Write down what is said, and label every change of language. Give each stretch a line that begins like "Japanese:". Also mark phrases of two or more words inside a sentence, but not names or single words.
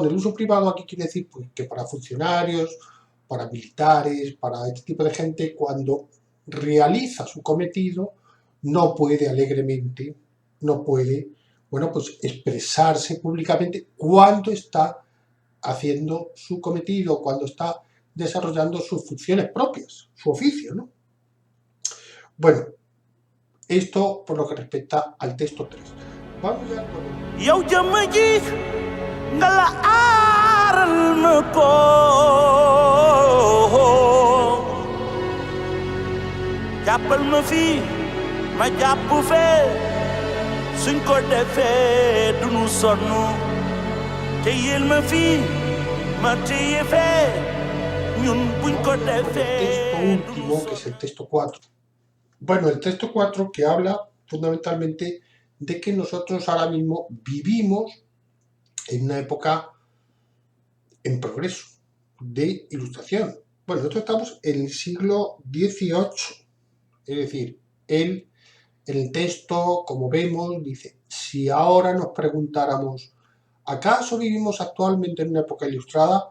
Spanish: El uso privado aquí quiere decir pues, que para funcionarios, para militares, para este tipo de gente, cuando realiza su cometido, no puede alegremente, no puede, bueno, pues expresarse públicamente cuando está haciendo su cometido, cuando está desarrollando sus funciones propias, su oficio, ¿no? Bueno, esto por lo que respecta al texto 3. Vamos ya con el...
Wolof: yow jëmm ji nga la aaral ma ko jàppal ma fii ma jàpp fee suñ ko defee duñu sonn téyel ma fii ma téye fee ñun buñ ko
Spanish: El
Wolof: defee
Spanish: texto último, que es el texto 4. Bueno, el texto 4 que habla fundamentalmente de que nosotros ahora mismo vivimos en una época en progreso de ilustración. Bueno, nosotros estamos en el siglo XVIII, es decir, en el texto, como vemos, dice, si ahora nos preguntáramos, ¿acaso vivimos actualmente en una época ilustrada?